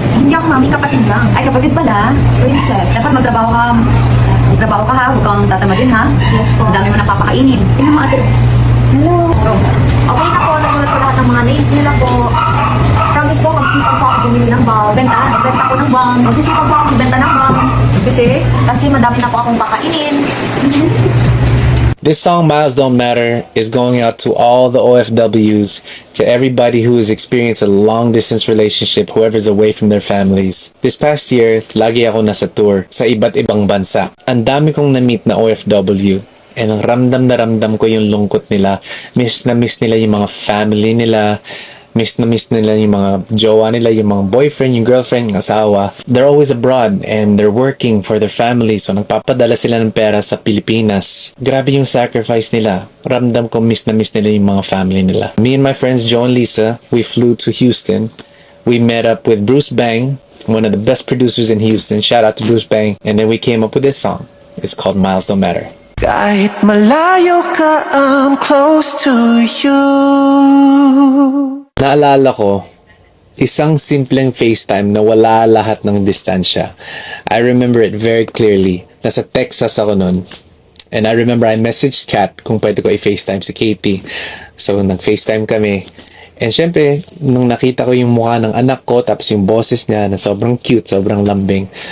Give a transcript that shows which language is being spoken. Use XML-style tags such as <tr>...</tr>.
<tl>Hindi ako mommy, kapatid lang. Ay, kapatid pala. Princess. Dapat magtrabaho ka. Magtrabaho ka ha. Huwag kang tatamadin ha. Yes po. Ang dami mo napapakainin. Tingnan mo ate. Hello. Okay na po. Nasulat ko lahat ng mga names nila po. Promise po, magsipag po ako bumili ng bulb. Benta ko ng bulb. Magsisipag po ako benta ng bulb. Kasi madami na po akong pakainin.</tl> <en>This song, Miles Don't Matter, is going out to all the OFWs, to everybody who has experienced a long-distance relationship, whoever's away from their families.</en> <tl>This past year, lagi ako nasa tour sa iba't ibang bansa. Ang dami kong na-meet na OFW. And ang ramdam na ramdam ko yung lungkot nila. Miss na miss nila yung mga family nila. Miss na miss nila yung mga jowa nila, yung mga boyfriend, yung girlfriend, yung asawa.</tl> <en>They're always abroad and they're working for their family.</en> <tl>So nagpapadala sila ng pera sa Pilipinas. Grabe yung sacrifice nila. Ramdam ko miss na miss nila yung mga family nila.</tl> <en>Me and my friends Joe and Lisa, we flew to Houston. We met up with Bruce Bang, one of the best producers in Houston. Shout out to Bruce Bang. And then we came up with this song. It's called Miles Don't Matter.</en> <tl>Kahit malayo ka,</tl> <en>I'm close to you.</en> <tl>Naalala ko, isang simpleng FaceTime na wala lahat ng distansya.</tl> <en>I remember it very clearly.</en> <tl>Nasa Texas ako nun.</tl> <en>And I remember I messaged Kat</en> <tl>kung pwede ko i-FaceTime si Katie. So, nag-FaceTime kami. And syempre, nung nakita ko yung mukha ng anak ko, tapos yung boses niya na sobrang cute, sobrang lambing.</tl>